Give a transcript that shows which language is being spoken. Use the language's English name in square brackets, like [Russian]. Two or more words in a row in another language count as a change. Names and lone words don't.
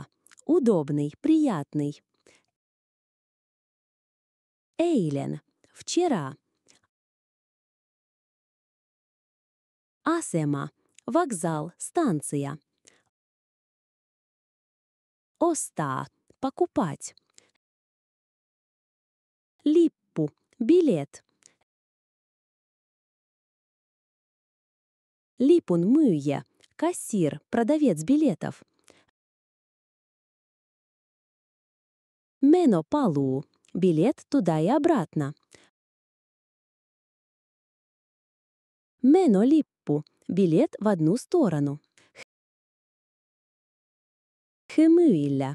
[Russian] Удобный, приятный. Eilen. Вчера. [Finnish] Asema. [Russian] Вокзал, станция. Ostaa. Покупать. [Finnish] Lippu. Билет. Lipun myyjä. [Russian] Кассир. Продавец билетов. Menopaluu. Билет туда и обратно. Menolippu. Билет в одну сторону. Hymyillä.